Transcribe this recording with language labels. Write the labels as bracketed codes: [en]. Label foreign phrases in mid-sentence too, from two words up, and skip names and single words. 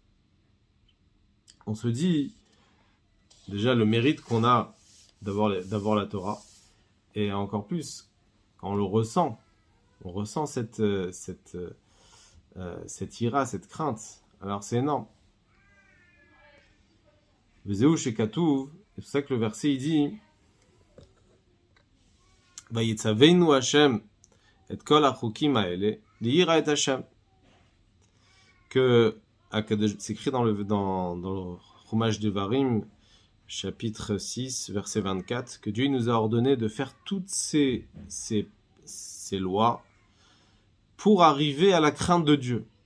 [fr] On se dit déjà le mérite qu'on a d'avoir la Torah, et encore plus quand on le ressent. On ressent cette ira, cette crainte. Alors c'est énorme. [he] וזהו שכתוב, [fr] c'est pour ça que le verset il dit [he] ויצונו השם את כל החוקים האלה ליראה את השם. [fr] Que c'est écrit dans le Chumash Devarim, chapitre 6, verset 24, que Dieu nous a ordonné de faire toutes ces lois pour arriver à la crainte de Dieu.